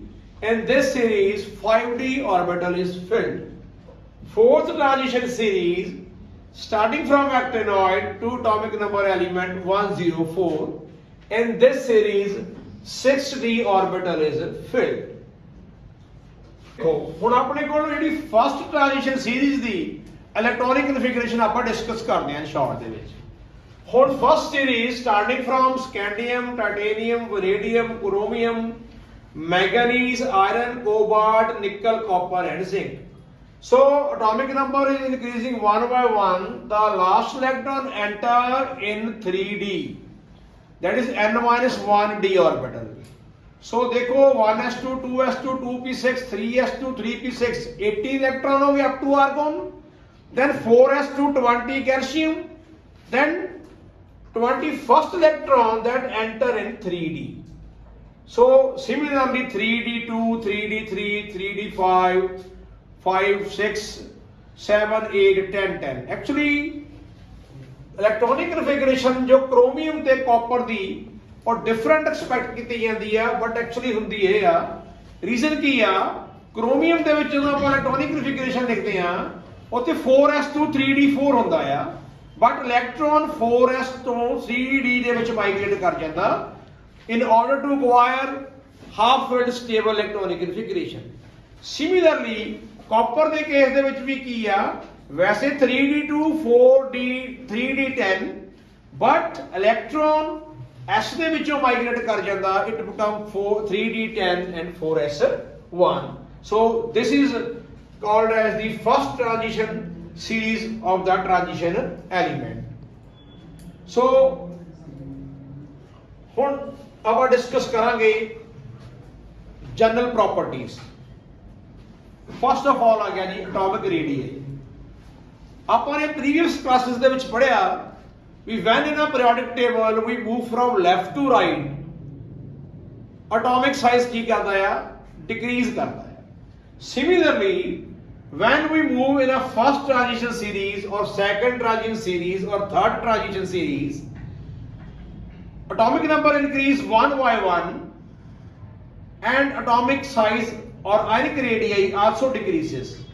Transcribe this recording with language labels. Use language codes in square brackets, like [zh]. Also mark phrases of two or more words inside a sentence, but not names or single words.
[en] In this series 5d orbital is filled. Fourth transition series starting from actinoid to atomic number element 104. In this series 6d orbital is filled. [pa] ਹੁਣ ਆਪਣੇ ਕੋਲ ਜਿਹੜੀ [en] first transition series [pa] ਦੀ [en] electronic configuration [pa] ਆਪਾਂ ਡਿਸਕਸ ਕਰਦੇ ਹਾਂ ਸ਼ਾਰਟ ਦੇ ਵਿੱਚ. [en] ਹੁਣ first series starting from scandium, titanium, vanadium, chromium, manganese, iron, cobalt, nickel, copper and zinc. So atomic number is increasing one by one. The last electron enter in 3d, that is n-1 d orbital. So देखो 1s2, 2s2, 2p6, 3s2, 3p6, 18 electron [hi] हो गए [en] up to argon. Then 4s2, 20 calcium. Then 21st electron that enter in 3d. So similarly 3d2, 3d3, 3d5, 5, 6, 7, 8, 10, 10. Actually electronic configuration [pa] जो chromium ਤੇ copper ਦੀ और [en] different expect [pa] ਕੀਤੀ ਜਾਂਦੀ ਆ, [en] but actually [pa] ਹੁੰਦੀ ਇਹ ਆ. ਰੀਜ਼ਨ ਕੀ ਆ? chromium ਦੇ ਵਿੱਚ ਜਦੋਂ ਆਪਾਂ [en] electronic configuration [pa] ਲਿਖਦੇ ਆ ਉੱਥੇ 4s2 3d4 ਹੁੰਦਾ ਆ, [en] but electron [pa] 4s ਤੋਂ 3d ਦੇ ਵਿੱਚ ਮਾਈਗ੍ਰੇਟ ਕਰ ਜਾਂਦਾ [en] in order to acquire half-filled stable electronic configuration. [pa] Similarly, copper ਦੇ ਕੇਸ ਦੇ ਵਿੱਚ ਵੀ ਕੀ ਆ? ਵੈਸੇ 3d2, 4d, 3d10, [en] but electron [pa] S ਦੇ ਵਿੱਚੋਂ ਮਾਈਗ੍ਰੇਟ ਕਰ ਜਾਂਦਾ, [en] it become 3d10 and 4s1. So this is called as the first transition series of the transition element. [pa] So ਹੁਣ ਆਪਾਂ ਡਿਸਕਸ ਕਰਾਂਗੇ [en] general properties. first of all [pa] ਆ ਗਿਆ ਜੀ [en] atomic radius. [pa] ਆਪਾਂ ਨੇ [en] previous classes [pa] ਦੇ ਵਿੱਚ ਪੜ੍ਹਿਆ ਵੀ [en] when in a periodic table we move from left to right, atomic size [pa] ਕੀ ਕਰਦਾ ਆ? ਡਿਕਰੀਜ਼ ਕਰਦਾ ਆ. [en] ਸਿਮਿਲਰਲੀ when we move in a first transition series or second transition series or third transition series, atomic number increase one by one and atomic size or ionic radii also decreases.